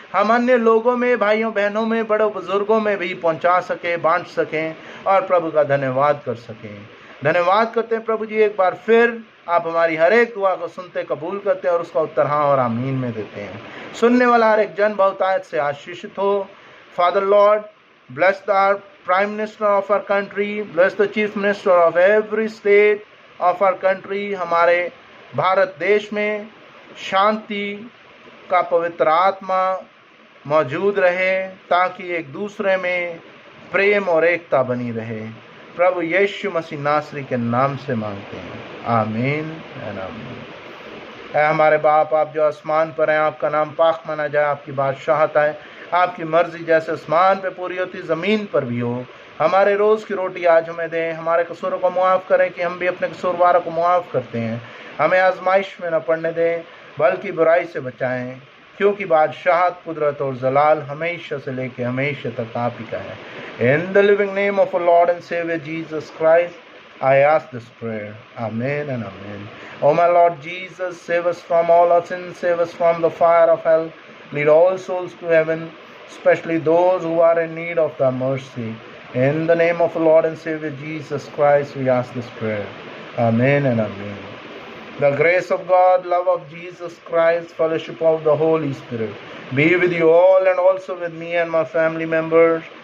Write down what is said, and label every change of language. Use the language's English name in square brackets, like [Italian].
[Hindi] हम अन्य लोगों में, भाइयों बहनों में, बड़े बुजुर्गों में भी पहुंचा सकें, बांट सकें और प्रभु का धन्यवाद कर सकें। धन्यवाद करते हैं प्रभु जी, एक बार फिर आप हमारी हर एक दुआ को सुनते, कबूल करते हैं और उसका उत्तर हाँ और आमीन में देते हैं। सुनने वाला हर एक जन बहुतायत से आशीषित हो। [English] Father Lord, bless the Prime Minister of our country, bless the Chief Minister of every state of our country। [Hindi] हमारे भारत देश में शांति का पवित्र आत्मा मौजूद रहे, ताकि एक दूसरे में प्रेम और एकता बनी रहे। प्रभु यीशु मसीह नासरी के नाम से मांगते हैं, आमीन एंड आमीन। ऐ हमारे बाप, आप जो आसमान पर हैं, आपका नाम पाक माना जाए, आपकी बादशाहत आए, आपकी मर्जी जैसे आसमान पे पूरी होती ज़मीन पर भी हो। हमारे रोज़ की रोटी आज हमें दें, हमारे कसूरों को मुआफ़ करें कि हम भी अपने कसूरवारों को मुआफ़ करते हैं। हमें आजमाइश में न पड़ने दें, बल्कि बुराई से बचाएं, क्योंकि बादशाहत, कुदरत और जलाल हमेशा से लेके हमेशा तक आप ही का है। [English] In the living name of our Lord and saviour Jesus Christ I ask this prayer. Amen and amen. O my Lord Jesus, save us from all our sins, save us from the fire of hell. Lead all souls to heaven, especially those who are in need of thy mercy. In the name of the Lord and Savior Jesus Christ, we ask this prayer. Amen and amen. The grace of God, love of Jesus Christ, fellowship of the Holy Spirit be with you all and also with me and my family members.